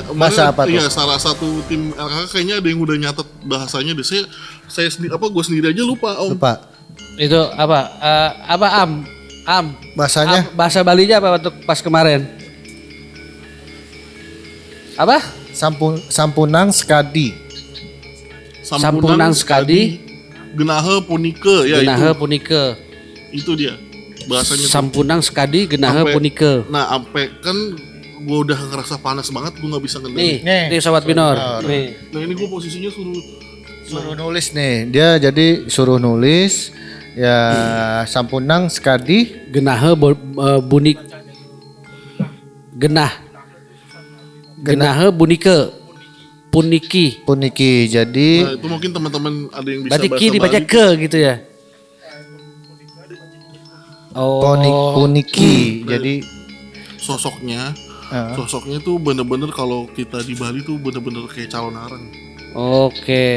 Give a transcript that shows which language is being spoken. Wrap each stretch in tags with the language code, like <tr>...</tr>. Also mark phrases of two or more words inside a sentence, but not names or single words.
<id>Bahasa apa tuh? Iya, salah satu tim LKK kayaknya ada yang udah nyatet bahasanya deh. Saya sendiri gue sendiri aja lupa Om. Lupa. Itu apa? Am. Bahasanya Bahasa Balinya apa waktu pas kemarin? Apa?</id> <ban>Sampunang Skadi. Sampunang Skadi, Genahe Punike ya Genahe Punike.</ban> <id>itu dia bahasanya tuh.</id> <ban>Sampunang Skadi, Genahe</ban> <id>Sampai-</id> <ban>Punike.</ban> <id>Nah sampai kan gue udah ngerasa panas banget, gue nggak bisa Nih, ngendali. nih Sobat Binor. Nih. Nah ini gue posisinya Suruh nulis nih. Dia jadi suruh nulis ya</id> <ban>Sampunang Skadi. Genahe bunik. Genahe Bunike. Puniki. Puniki.</ban> <id>Jadi nah itu mungkin teman-teman ada yang bisa Berarti bahasa ki dibaca Bali. ke gitu ya. Oh. Puniki. Jadi Sosoknya tuh bener-bener kalau kita di Bali tuh bener-bener kayak calon arang. Oke.</id>